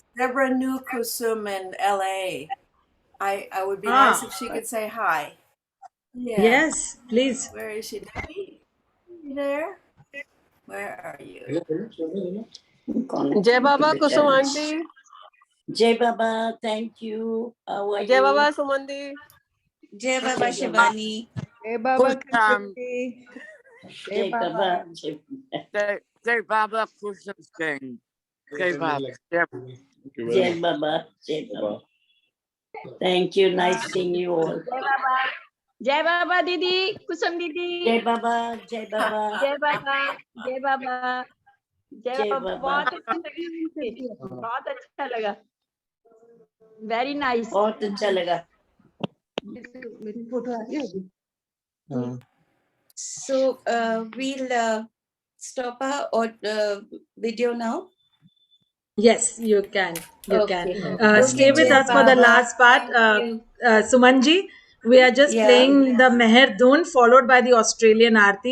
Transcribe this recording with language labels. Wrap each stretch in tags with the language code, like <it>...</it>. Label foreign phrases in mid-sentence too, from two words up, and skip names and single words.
<en>Deborah knew Kusum in LA. I would be nice if she could say hi. Yeah. Yes, please. Where is she? Debbie? You there? Where are you?</en> <hi>जय बाबा कुसुम आंटी. जय बाबा,</hi> <en>thank you. How are</en> <hi>Jai</hi> <en>you?</en> <hi>Baba Sumandi. जय बाबा शिवानी. हे बाबा Kusum. Kusumji. Jai हे बाबा. Baba. जय बाबा कुसुम सिंह. जय बाबा. जय बाबा. जय बाबा.</hi> <en>Thank you. Nice seeing you all.</en> <hi>जय बाबा दीदी कुसुम दीदी जय बाबा. जय बाबा. जय बाबा जय बाबा जय Jai बाबा Baba. बहुत अच्छा लगा बहुत अच्छा लगा</hi> <en>very nice</en> <hi>बहुत अच्छा लगा. मेरी फोटो आ गई होगी.</hi> <en>So we'll stop our video now. Yes, you can. You Okay. can. Stay with</en> <hi>Jai</hi> <en>us for the</en> <hi>Baba.</hi> <en>last part. Thank you. Sumanji, we are just Yeah. playing the Meher Dhoon followed by the Australian Aarti.</en>